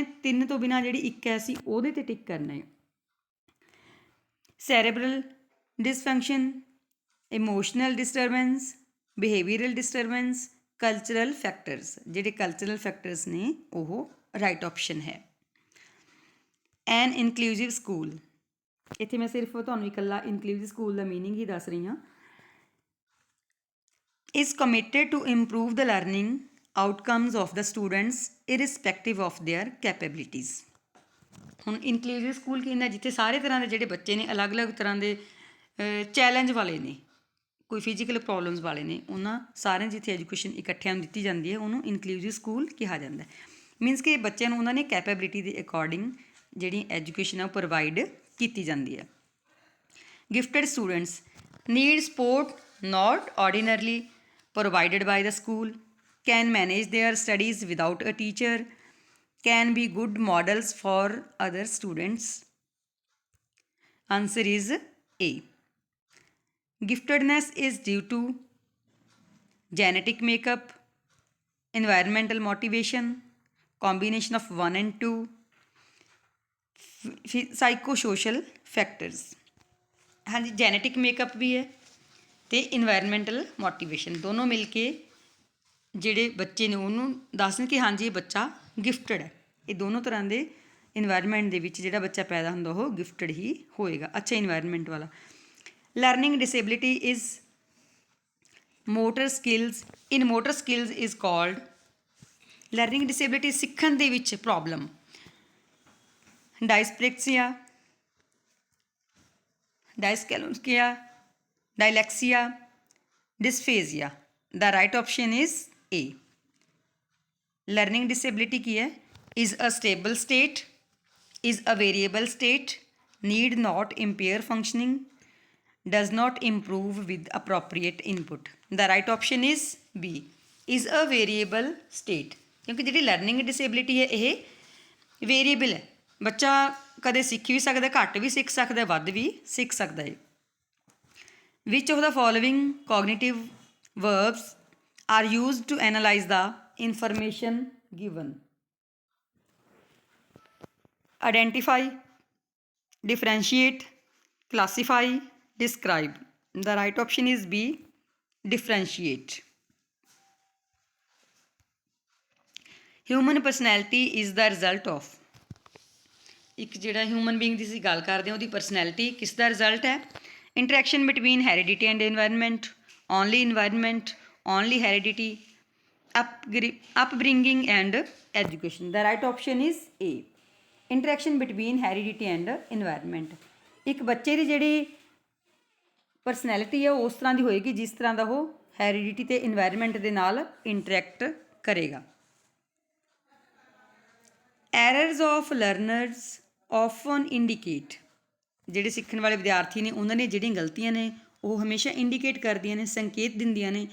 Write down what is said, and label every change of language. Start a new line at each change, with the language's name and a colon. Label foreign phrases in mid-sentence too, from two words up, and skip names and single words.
Punjabi: 3 ਤੋਂ ਬਿਨਾਂ ਜਿਹੜੀ ਇੱਕ ਹੈ ਅਸੀਂ ਉਹਦੇ 'ਤੇ ਟਿਕ ਕਰਨਾ ਹੈ।
English: cerebral dysfunction, emotional disturbance, behavioural disturbance, cultural factors.
Punjabi: ਜਿਹੜੇ
English: cultural factors
Punjabi: ਨੇ ਉਹ
English: right option
Punjabi: ਹੈ।
English: an inclusive school,
Punjabi: ਇੱਥੇ ਮੈਂ ਸਿਰਫ ਤੁਹਾਨੂੰ ਇਕੱਲਾ
English: inclusive school
Punjabi: ਦਾ ਮੀਨਿੰਗ ਹੀ ਦੱਸ ਰਹੀ ਹਾਂ।
English: is committed to improve the learning outcomes of the students irrespective of their capabilities।
Punjabi: ਹੁਣ
English: inclusive school
Punjabi: ਕੀ ਹੁੰਦਾ, ਜਿੱਥੇ ਸਾਰੇ ਤਰ੍ਹਾਂ ਦੇ ਜਿਹੜੇ ਬੱਚੇ ਨੇ ਅਲੱਗ-ਅਲੱਗ ਤਰ੍ਹਾਂ ਦੇ ਚੈਲੰਜ ਵਾਲੇ ਨੇ, ਕੋਈ
English: physical problems
Punjabi: ਵਾਲੇ ਨੇ, ਉਹਨਾਂ ਸਾਰਿਆਂ ਜਿੱਥੇ ਐਜੂਕੇਸ਼ਨ ਇਕੱਠਿਆਂ ਨੂੰ ਦਿੱਤੀ ਜਾਂਦੀ ਹੈ ਉਹਨੂੰ
English: inclusive school
Punjabi: ਕਿਹਾ ਜਾਂਦਾ। ਮੀਨਸ ਕਿ ਬੱਚਿਆਂ ਨੂੰ ਉਹਨਾਂ ਨੇ ਕੈਪੇਬਿਲਿਟੀ ਦੇ ਅਕੋਰਡਿੰਗ ਜਿਹੜੀ ਐਜੂਕੇਸ਼ਨ ਆ ਉਹ ਪ੍ਰੋਵਾਈਡ ਕੀਤੀ ਜਾਂਦੀ ਹੈ।
English: gifted students need support not ordinarily provided by the school, can manage their studies without a teacher, can be good models for other students। Answer is A, giftedness is due to genetic makeup, environmental motivation, combination of 1 and 2, psychosocial factors।
Hindi: हाँ जी,
English: genetic makeup
Hindi: भी है
Punjabi: ਤੇ
English: environmental motivation
Punjabi: ਦੋਨੋਂ ਮਿਲ ਕੇ ਜਿਹੜੇ ਬੱਚੇ ਨੇ ਉਹਨੂੰ ਦੱਸਣ ਕਿ ਹਾਂਜੀ ਇਹ ਬੱਚਾ ਗਿਫਟਡ ਹੈ। ਇਹ ਦੋਨੋਂ ਤਰ੍ਹਾਂ ਦੇ ਇਨਵਾਇਰਮੈਂਟ ਦੇ ਵਿੱਚ ਜਿਹੜਾ ਬੱਚਾ ਪੈਦਾ ਹੁੰਦਾ ਉਹ ਗਿਫਟਡ ਹੀ ਹੋਏਗਾ, ਅੱਛਾ ਇਨਵਾਇਰਮੈਂਟ ਵਾਲਾ।
English: learning disability is motor skills, in motor skills is called, learning disability
Punjabi: ਸਿੱਖਣ ਦੇ ਵਿੱਚ ਪ੍ਰੋਬਲਮ,
English: dyspraxia, dyscalculia, dyslexia, dysphasia। The right option is A। learning disability
Punjabi: ਕੀ ਹੈ?
English: is a stable state, is a variable state, need not impair functioning, does not improve with appropriate input। The right option is B, is a variable state।
Punjabi: ਕਿਉਂਕਿ ਜਿਹੜੀ
English: learning disability
Punjabi: ਹੈ ਇਹ ਵੇਰੀਏਬਲ ਹੈ, ਬੱਚਾ ਕਦੇ ਸਿੱਖ ਵੀ ਸਕਦਾ, ਘੱਟ ਵੀ ਸਿੱਖ ਸਕਦਾ, ਵੱਧ ਵੀ ਸਿੱਖ ਸਕਦਾ ਹੈ।
English: Which of the following cognitive verbs are used to analyze the information given? Identify, differentiate, classify, describe। The right option is B, differentiate। Human personality is the result of,
Punjabi: ਇੱਕ ਜਿਹੜਾ
English: human being
Punjabi: ਦੀ ਅਸੀਂ ਗੱਲ ਕਰਦੇ ਹਾਂ ਉਹਦੀ ਪਰਸਨੈਲਿਟੀ ਕਿਸ ਦਾ ਰਿਜ਼ਲਟ ਹੈ?
English: Interaction between heredity and environment, only heredity, upbringing and education। The right option is A, interaction between heredity and environment।
Punjabi: ਇੱਕ ਬੱਚੇ ਦੀ ਜਿਹੜੀ ਪਰਸਨੈਲਿਟੀ ਹੈ ਉਹ ਉਸ ਤਰ੍ਹਾਂ ਦੀ ਹੋਏਗੀ ਜਿਸ ਤਰ੍ਹਾਂ ਦਾ ਉਹ ਹੈਰੀਡਿਟੀ ਤੇ ਇਨਵਾਇਰਮੈਂਟ ਦੇ ਨਾਲ ਇੰਟਰੈਕਟ ਕਰੇਗਾ।
English: errors of learners often indicate,
Punjabi: ਜਿਹੜੇ ਸਿੱਖਣ ਵਾਲੇ ਵਿਦਿਆਰਥੀ ਨੇ ਉਹਨਾਂ ਦੀਆਂ ਜਿਹੜੀਆਂ ਗਲਤੀਆਂ ਨੇ ਉਹ ਹਮੇਸ਼ਾ ਇੰਡੀਕੇਟ ਕਰਦੀਆਂ ਨੇ, ਸੰਕੇਤ ਦਿੰਦੀਆਂ ਨੇ।